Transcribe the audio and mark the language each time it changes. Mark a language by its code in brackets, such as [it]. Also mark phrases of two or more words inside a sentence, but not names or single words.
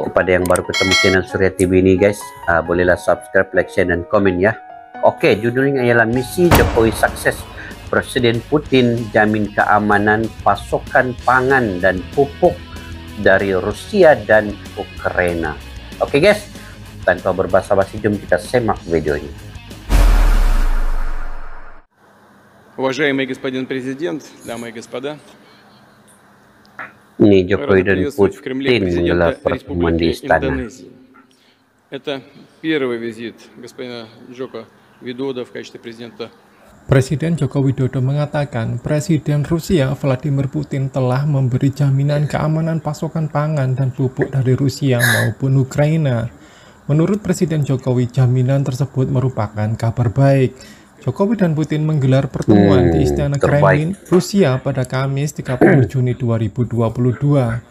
[id] Kepada yang baru ketemu channel Surya TV ini, guys, bolehlah subscribe, like, share, dan komen ya. Oke, judulnya ialah Misi Jokowi Sukses. Presiden Putin jamin keamanan pasokan pangan dan pupuk dari Rusia dan Ukraina. [ms] Oke, guys, tanpa berbasa-basi, jom kita semak video ini. [ru] Уважаемый господин президент, дамы и господа. [id] Ini Jokowi dan Putin menggelar pertemuan di istana. [ru] Это первый визит господина Джоко Видода в качестве президента. [id] Presiden Joko Widodo mengatakan Presiden Rusia Vladimir Putin telah memberi jaminan keamanan pasokan pangan dan pupuk dari Rusia maupun Ukraina. Menurut Presiden Jokowi, jaminan tersebut merupakan kabar baik. Jokowi dan Putin menggelar pertemuan di Istana Kremlin, Rusia pada Kamis 30 Juni 2022.